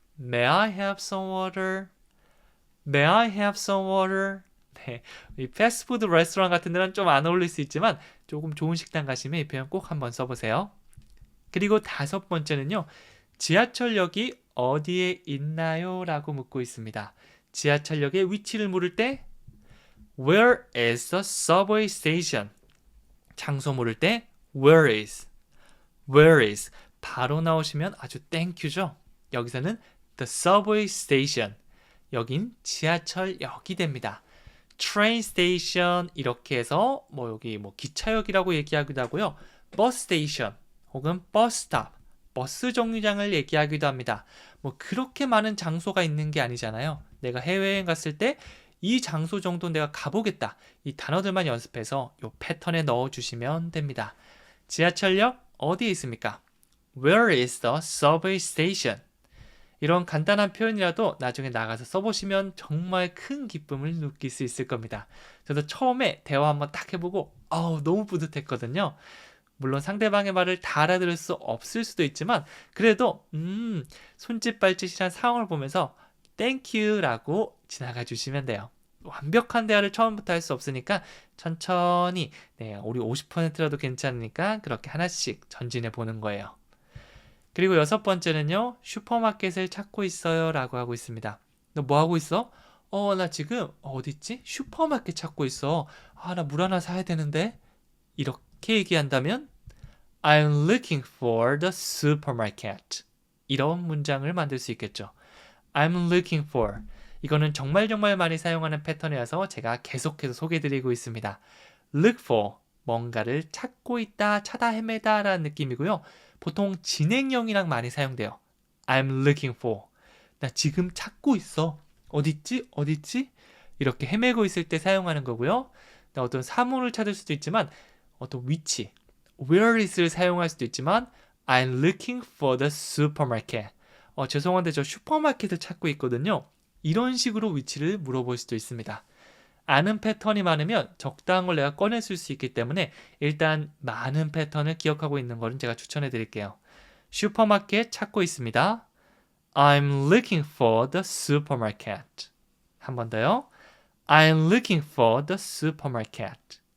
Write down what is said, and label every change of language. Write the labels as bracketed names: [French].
[English] May I have some water? May I have some water? [Korean] 네, 이 패스트푸드 레스토랑 같은 데는 좀 안 어울릴 수 있지만 조금 좋은 식당 가시면 이 표현 꼭 한번 써보세요. 그리고 다섯 번째는요. 지하철역이 어디에 있나요? 라고 묻고 있습니다. 지하철역의 위치를 물을 때 [English] Where is the subway station? [Korean] 장소 물을 때 [English] Where is? Where is? [Korean] 바로 나오시면 아주 땡큐죠. 여기서는 [English] the subway station. [Korean] 여긴 지하철역이 됩니다. train station 이렇게 해서 여기 기차역이라고 얘기하기도 하고요. bus station 혹은 bus stop, 버스 정류장을 얘기하기도 합니다. 그렇게 많은 장소가 있는 게 아니잖아요. 내가 해외여행 갔을 때 이 장소 정도 내가 가보겠다. 이 단어들만 연습해서 이 패턴에 넣어주시면 됩니다. 지하철역 어디에 있습니까? [English] Where is the subway station? [Korean] 이런 간단한 표현이라도 나중에 나가서 써보시면 정말 큰 기쁨을 느낄 수 있을 겁니다. 저도 처음에 대화 한번 딱 해보고 너무 뿌듯했거든요. 물론 상대방의 말을 다 알아들을 수 없을 수도 있지만 그래도 손짓 발짓이란 상황을 보면서 땡큐라고 지나가 주시면 돼요. 완벽한 대화를 처음부터 할 수 없으니까 천천히 우리 50%라도 괜찮으니까 그렇게 하나씩 전진해 보는 거예요. 그리고 여섯 번째는요. 슈퍼마켓을 찾고 있어요 라고 하고 있습니다. 너 뭐 하고 있어? 나 지금 어디 있지? 슈퍼마켓 찾고 있어. 나 물 하나 사야 되는데. 이렇게 얘기한다면 [English] I'm looking for the supermarket. [Korean] 이런 문장을 만들 수 있겠죠. [English] I'm looking for. [Korean] 이거는 정말 많이 사용하는 패턴이라서 제가 계속해서 소개해드리고 있습니다. [English] Look for. [Korean] 뭔가를 찾고 있다, 찾아 헤매다 라는 느낌이고요. 보통 진행형이랑 많이 사용돼요. [English] I'm looking for. [Korean] 나 지금 찾고 있어. 어딨지? 이렇게 헤매고 있을 때 사용하는 거고요. 어떤 사물을 찾을 수도 있지만 어떤 위치, where is를 사용할 수도 있지만 [English] I'm looking for the supermarket. [Korean] 죄송한데 저 슈퍼마켓을 찾고 있거든요. 이런 식으로 위치를 물어볼 수도 있습니다. 아는 패턴이 많으면 적당한 걸 내가 꺼냈을 수 있기 때문에 일단 많은 패턴을 기억하고 있는 거는 제가 추천해 드릴게요. 슈퍼마켓 찾고 있습니다. [English] I'm looking for the supermarket. [Korean] 한 번 더요. [English] I'm looking for the supermarket.